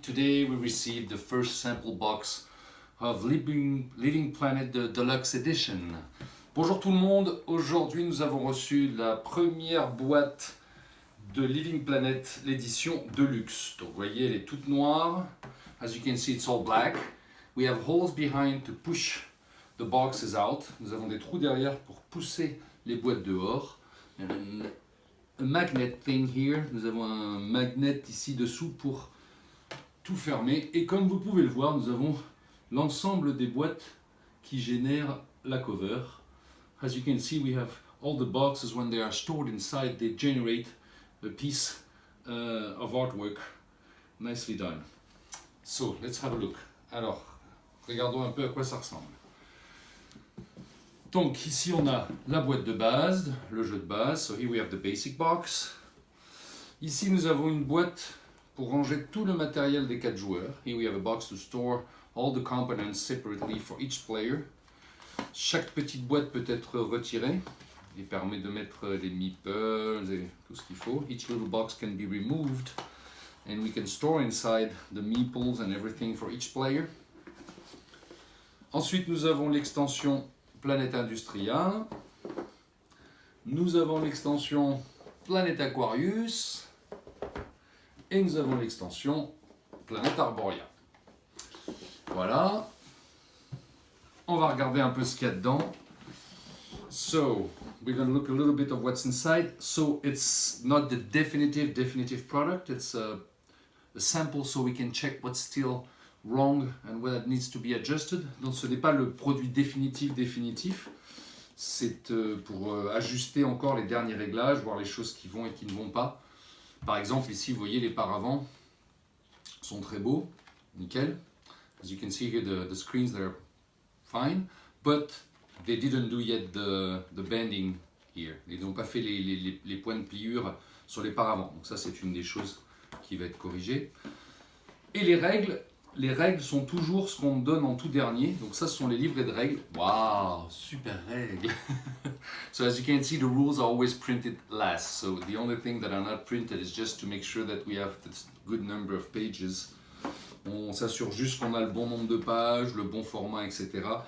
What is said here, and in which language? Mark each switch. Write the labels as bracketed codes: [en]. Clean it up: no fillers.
[en] Today we received the first sample box of Living Planet the Deluxe Edition. [fr] Bonjour tout le monde, aujourd'hui nous avons reçu la première boîte de Living Planet, l'édition Deluxe. Donc vous voyez, elle est toute noire. [en] As you can see, it's all black. We have holes behind to push the boxes out. [fr] Nous avons des trous derrière pour pousser les boîtes dehors. [en] And a magnet thing here. [fr] Nous avons un magnet ici dessous pour tout fermer. Et comme vous pouvez le voir, nous avons l'ensemble des boîtes qui génèrent la cover. [en] As you can see, we have all the boxes. When they are stored inside, they generate a piece of artwork. Nicely done. So, let's have a look. [fr] Alors, regardons un peu à quoi ça ressemble. Donc ici on a la boîte de base, le jeu de base. [en] So here we have the basic box. [fr] Ici nous avons une boîte pour ranger tout le matériel des 4 joueurs. [en] Here we have a box to store all the components separately for each player. [fr] Chaque petite boîte peut être retirée et permet de mettre les meeples et tout ce qu'il faut. [en] Each little box can be removed and we can store inside the meeples and everything for each player. [fr] Ensuite nous avons l'extension Planète Industria. Nous avons l'extension Planète Aquarius. Et nous avons l'extension Planète Arboria. Voilà. On va regarder un peu ce qu'il y a dedans. [en] So, we're going to look a little bit of what's inside. So, it's not the definitive product. It's a sample so we can check what's still wrong and where it needs to be adjusted. [fr] Donc ce n'est pas le produit définitif. C'est pour ajuster encore les derniers réglages, voir les choses qui vont et qui ne vont pas. Par exemple, ici, vous voyez, les paravents sont très beaux, nickel. [en] As you can see here, the screens, they're fine, but they didn't do yet the bending here. [fr] Ils n'ont pas fait les points de pliure sur les paravents. Donc ça, c'est une des choses qui va être corrigée. Et les règles sont toujours ce qu'on donne en tout dernier. Donc ça, ce sont les livrets de règles. Waouh, super règles. [en] So as you can see, the rules are always printed last. So the only thing that are not printed is just to make sure that we have the good number of pages. [fr] On s'assure juste qu'on a le bon nombre de pages, le bon format, etc.